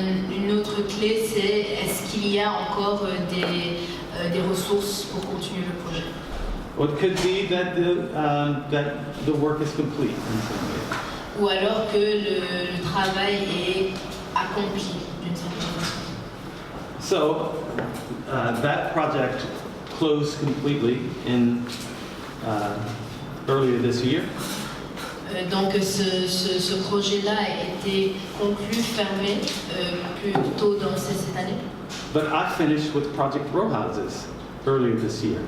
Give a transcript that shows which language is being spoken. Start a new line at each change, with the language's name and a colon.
French: Une autre clé, c'est est-ce qu'il y a encore des ressources pour continuer le projet.
English: Or it could be that the work is complete in some way.
French: Ou alors que le travail est accompli d'une certaine façon.
English: So that project closed completely in earlier this year.
French: Donc ce projet-là a été conclu, fermé plus tôt dans cette année.
English: But I finished with Project Row Houses earlier this year.